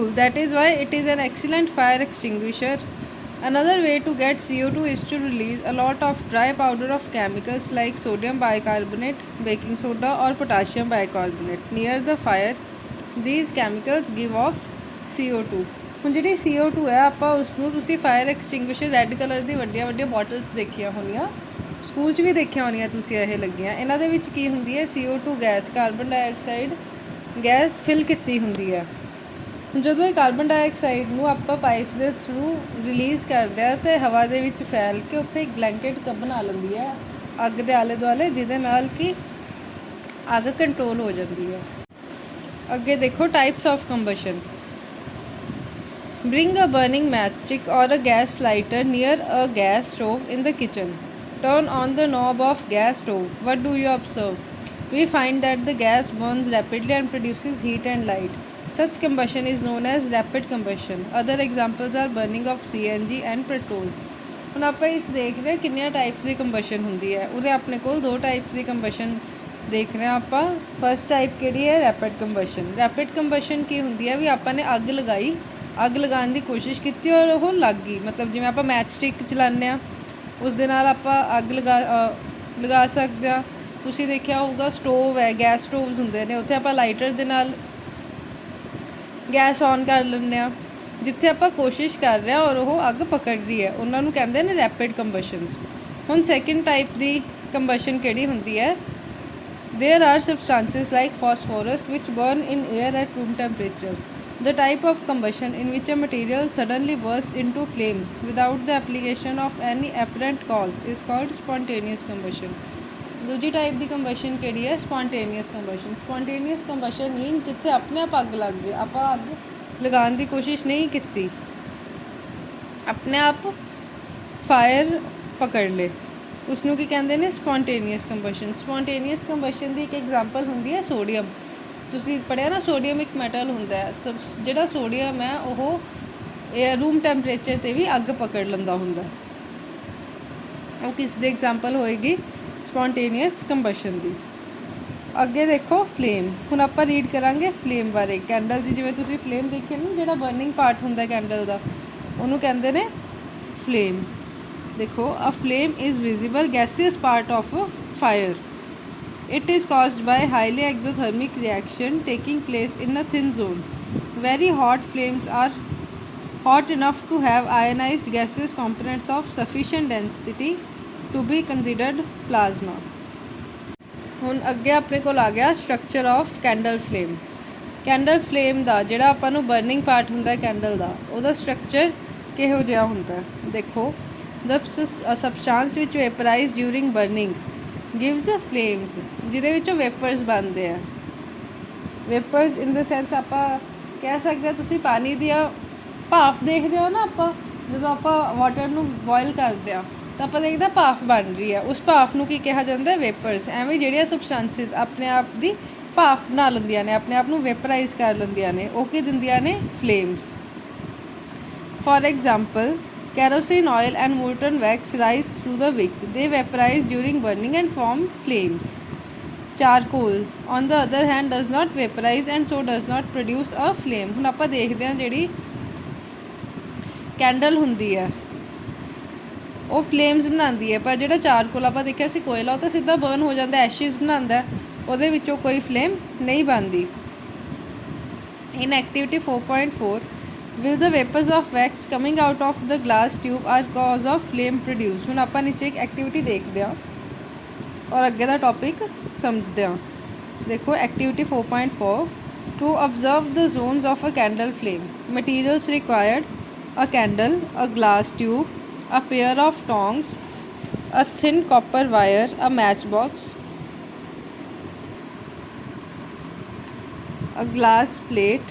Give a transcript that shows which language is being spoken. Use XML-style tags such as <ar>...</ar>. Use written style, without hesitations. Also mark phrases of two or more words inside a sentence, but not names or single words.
<en>That is why it is an excellent fire extinguisher. Another way to get CO2 is to release a lot of dry powder of chemicals like sodium bicarbonate, baking soda or potassium bicarbonate near the fire. These chemicals give off CO2.</en> <pa>ਹੁਣ ਜਿਹੜੀ CO2 ਹੈ ਆਪਾਂ ਉਸਨੂੰ, ਤੁਸੀਂ</pa> <en>fire extinguisher red colour</en> <pa>ਦੀ ਵੱਡੀਆਂ ਵੱਡੀਆਂ ਬੋਟਲਸ ਦੇਖੀਆਂ ਹੋਣੀਆਂ, ਸਕੂਲ 'ਚ ਵੀ ਦੇਖੀਆਂ ਹੋਣੀਆਂ ਤੁਸੀਂ, ਇਹ ਲੱਗੀਆਂ। ਇਹਨਾਂ ਦੇ ਵਿੱਚ ਕੀ ਹੁੰਦੀ ਹੈ? CO2</pa> <en>gas, carbon dioxide gas fill</en> <pa>ਕੀਤੀ ਹੁੰਦੀ ਹੈ। ਜਦੋਂ ਇਹ</pa> <en>carbon dioxide</en> <pa>ਨੂੰ ਆਪਾਂ ਪਾਈਪਸ ਦੇ</pa> <en>through release</en> <pa>ਕਰਦੇ ਆ ਤਾਂ ਹਵਾ ਦੇ ਵਿੱਚ ਫੈਲ ਕੇ ਉੱਥੇ ਇੱਕ ਬਲੈਂਕਟ ਬਣਾ ਲੈਂਦੀ ਹੈ ਅੱਗ ਦੇ ਆਲੇ ਦੁਆਲੇ, ਜਿਹਦੇ ਨਾਲ ਕਿ ਅੱਗ ਕੰਟਰੋਲ ਹੋ ਜਾਂਦੀ ਹੈ। ਅੱਗੇ ਦੇਖੋ,</pa> <en>types of combustion. Bring a burning matchstick or a gas lighter near a gas stove in the kitchen. Turn on the knob of gas stove. What do you observe? We find that the gas burns rapidly and produces heat and light. Such combustion is known as rapid combustion. Other examples are burning of CNG and petrol.</en> <pa>ਹੁਣ ਆਪਾਂ ਇਸ ਦੇਖ ਰਹੇ ਕਿੰਨੀਆਂ ਟਾਈਪਸ ਦੀ ਕੰਬਸ਼ਨ ਹੁੰਦੀ ਹੈ। ਉਹਦੇ ਆਪਣੇ ਕੋਲ ਦੋ ਟਾਈਪਸ ਦੀ ਕੰਬਸ਼ਨ ਦੇਖ ਰਹੇ ਹਾਂ ਆਪਾਂ।</pa> <en>first type</en> <pa>ਕਿਹੜੀ ਹੈ?</pa> <en>rapid combustion. rapid combustion</en> <pa>ਕੀ ਹੁੰਦੀ ਹੈ ਵੀ ਆਪਾਂ ਨੇ ਅੱਗ ਲਗਾਈ, ਅੱਗ ਲਗਾਉਣ ਦੀ ਕੋਸ਼ਿਸ਼ ਕੀਤੀ ਔਰ ਉਹ ਲੱਗ ਗਈ। ਮਤਲਬ ਜਿਵੇਂ ਆਪਾਂ</pa> <en>match stick</en> <pa>ਚਲਾਉਂਦੇ ਹਾਂ ਉਸ ਦੇ ਨਾਲ ਆਪਾਂ ਅੱਗ ਲਗਾ ਸਕਦੇ ਹਾਂ। ਤੁਸੀਂ ਦੇਖਿਆ ਹੋਊਗਾ ਸਟੋਵ ਹੈ,</pa> <en>gas stoves</en> <pa>ਹੁੰਦੇ ਨੇ, ਉੱਥੇ ਆਪਾਂ ਲਾਈਟਰ ਦੇ ਨਾਲ</pa> <en>gas on</en> <pa>ਕਰ ਲੈਂਦੇ ਹਾਂ। ਜਿੱਥੇ ਆਪਾਂ ਕੋਸ਼ਿਸ਼ ਕਰ ਰਹੇ ਹਾਂ ਔਰ ਉਹ ਅੱਗ ਪਕੜ ਰਹੀ ਹੈ, ਉਹਨਾਂ ਨੂੰ ਕਹਿੰਦੇ ਨੇ</pa> <en>rapid combustions.</en> <pa>ਹੁਣ</pa> <en>second type</en> <pa>ਦੀ ਕੰਬਸ਼ਨ ਕਿਹੜੀ ਹੁੰਦੀ ਹੈ?</pa> <en>There are substances like phosphorus which burn in air at room temperature. The type of combustion in which a material suddenly bursts into flames without the application of any apparent cause is called spontaneous combustion.</en> <pa>ਦੂਜੀ ਟਾਈਪ ਦੀ ਕੰਬਸ਼ਨ ਕਿਹੜੀ ਹੈ?</pa> <en>spontaneous combustion. spontaneous combustion mean</en> <pa>ਜਿੱਥੇ ਆਪਣੇ ਆਪ ਅੱਗ ਲੱਗ ਗਈ, ਆਪਾਂ ਅੱਗ ਲਗਾਉਣ ਦੀ ਕੋਸ਼ਿਸ਼ ਨਹੀਂ ਕੀਤੀ, ਆਪਣੇ ਆਪ ਫਾਇਰ ਪਕੜ ਲੇ। ਉਸਨੂੰ ਕੀ ਕਹਿੰਦੇ ਨੇ</pa> <en>spontaneous combustion. spontaneous combustion</en> <pa>ਕੀ ਇੱਕ ਐਗਜ਼ਾਮਪਲ ਹੁੰਦੀ ਹੈ ਸੋਡੀਅਮ। ਤੁਸੀਂ ਪੜ੍ਹਿਆ ਨਾ ਸੋਡੀਅਮ ਇੱਕ ਮੈਟਲ ਹੁੰਦਾ ਹੈ, ਜਿਹੜਾ ਸੋਡੀਅਮ ਹੈ ਉਹ</pa> <en>room temperature</en> <pa>ਤੇ ਵੀ ਅੱਗ ਪਕੜ ਲੈਂਦਾ ਹੁੰਦਾ ਹੈ। ਉਹ ਕਿਸ ਦੀ ਐਗਜ਼ਾਮਪਲ ਹੋਏਗੀ?</pa> <en>spontaneous combustion</en> <pa>ਦੀ। ਅੱਗੇ ਦੇਖੋ ਫਲੇਮ। ਹੁਣ ਆਪਾਂ ਰੀਡ ਕਰਾਂਗੇ ਫਲੇਮ ਬਾਰੇ। ਕੈਂਡਲ ਦੀ ਜਿਵੇਂ ਤੁਸੀਂ ਫਲੇਮ ਦੇਖੀ ਨਾ, ਜਿਹੜਾ</pa> <en>burning part</en> <pa>ਹੁੰਦਾ ਕੈਂਡਲ ਦਾ, ਉਹਨੂੰ ਕਹਿੰਦੇ ਨੇ ਫਲੇਮ।</pa> <en>देखो, a flame is visible gaseous part of a fire. It is caused by highly exothermic reaction taking place in a thin zone. Very hot flames are hot enough to have ionized gaseous components of sufficient density to be considered plasma.</en> <pa>ਹੁਣ ਅੱਗੇ ਆਪਣੇ ਕੋਲ ਆ ਗਿਆ</pa> <en>structure of candle flame. candle flame</en> <pa>ਦਾ ਜਿਹੜਾ ਆਪਾਂ ਨੂੰ</pa> <en>burning part</en> <pa>ਹੁੰਦਾ ਕੈਂਡਲ ਦਾ, ਉਹਦਾ ਸਟਰਕਚਰ ਕਿਹੋ ਜਿਹਾ ਹੁੰਦਾ?</pa> <en>ਦੇਖੋ, the substance which vaporise during burning gives flames,</en> <pa>ਜਿਹਦੇ ਵਿੱਚੋਂ ਵੇਪਰਸ ਬਣਦੇ ਆ।</pa> <en>vapours in the sense</en> <pa>ਆਪਾਂ ਕਹਿ ਸਕਦੇ ਹਾਂ, ਤੁਸੀਂ ਪਾਣੀ ਦੀਆਂ ਭਾਫ ਦੇਖਦੇ ਹੋ ਨਾ, ਆਪਾਂ ਜਦੋਂ ਆਪਾਂ ਵਾਟਰ ਨੂੰ ਬੋਇਲ ਕਰਦੇ ਹਾਂ ਤਾਂ ਆਪਾਂ ਦੇਖਦੇ ਹਾਂ ਭਾਫ ਬਣ ਰਹੀ ਹੈ, ਉਸ ਭਾਫ ਨੂੰ ਕੀ ਕਿਹਾ ਜਾਂਦਾ? ਵੇਪਰਸ। ਐਵੇਂ ਜਿਹੜੀਆਂ ਸਬਸਟੈਂਸਿਸ ਆਪਣੇ ਆਪ ਦੀ ਭਾਫ ਬਣਾ ਲੈਂਦੀਆਂ ਨੇ, ਆਪਣੇ ਆਪ ਨੂੰ ਵੇਪਰਾਈਜ਼ ਕਰ ਲੈਂਦੀਆਂ ਨੇ, ਉਹ ਕੀ ਦਿੰਦੀਆਂ ਨੇ?</pa> <en>ਫਲੇਮਸ। for example, kerosene oil and molten wax rise through the wick. They vaporize during burning and form flames. Charcoal, on the other hand, does not vaporize and so does not produce a flame.</en> <pa>ਹੁਣ ਆਪਾਂ ਦੇਖਦੇ ਹਾਂ ਜਿਹੜੀ ਕੈਂਡਲ ਹੁੰਦੀ ਹੈ ਉਹ ਫਲੇਮਸ ਬਣਾਉਂਦੀ ਹੈ, ਪਰ ਜਿਹੜਾ ਚਾਰਕੋਲ ਆਪਾਂ ਦੇਖਿਆ ਸੀ ਕੋਇਲਾ, ਉਹ ਤਾਂ ਸਿੱਧਾ ਬਰਨ ਹੋ ਜਾਂਦਾ, ਐਸ਼ਿਜ਼ ਬਣਾਉਂਦਾ, ਉਹਦੇ ਵਿੱਚੋਂ ਕੋਈ ਫਲੇਮ ਨਹੀਂ ਬਣਦੀ।</pa> <en>In activity 4.4, will the vapors of wax coming out of the glass tube are cause of flame produced?</en> <pa>ਹੁਣ ਆਪਾਂ ਨੀਚੇ ਇੱਕ ਐਕਟੀਵਿਟੀ ਦੇਖਦੇ ਹਾਂ ਔਰ ਅੱਗੇ ਦਾ ਟੌਪਿਕ ਸਮਝਦੇ ਹਾਂ। ਦੇਖੋ, ਐਕਟੀਵਿਟੀ 4.4,</pa> <en>to observe the zones of a candle flame. Materials required: a candle, a glass tube, a pair of tongs, a thin copper wire, a matchbox, a glass plate.</en>